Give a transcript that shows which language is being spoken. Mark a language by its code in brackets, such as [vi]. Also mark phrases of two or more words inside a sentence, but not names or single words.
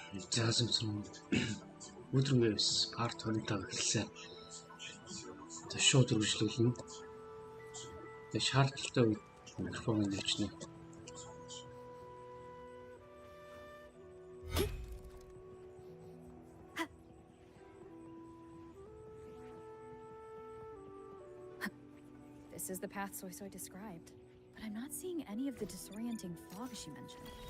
[mn] 자슴 Wuthering Waves Part 25 эхэлсэн. За шууд үргэлжлүүлнэ. Тэгээ шаардлагатай үед микрофоныг нэвчнэ. [en] This is the path Soy Soy described, but I'm not seeing any of the disorienting fog she mentioned.